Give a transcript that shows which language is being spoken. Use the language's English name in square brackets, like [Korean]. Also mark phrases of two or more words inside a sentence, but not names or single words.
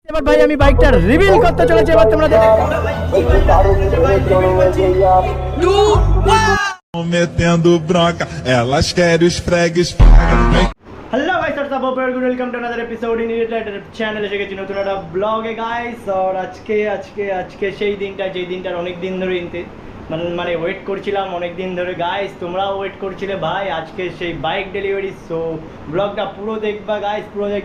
[Bangla] এবার ভাই আমি বাইকটা রিভিল করতে চলেছি, এবার তোমরা [Portuguese] metendo bronca, elas querem os fregues. [English] Hello guys, what's up, welcome to another episode in your channel. [Bangla] এসে গেছি নতুন একটা ব্লগে গাইস। আর আজকে সেই দিনটা, যেই দিনটার অনেক দিন ধরে মানে ওয়েট করছিলাম অনেক দিন ধরে গাইস, তোমরাও ওয়েট করছিলে ভাই। আজকে সেই বাইক ডেলিভারি। সো ব্লগটা পুরো দেখবা গাইস, পুরো দেখবা।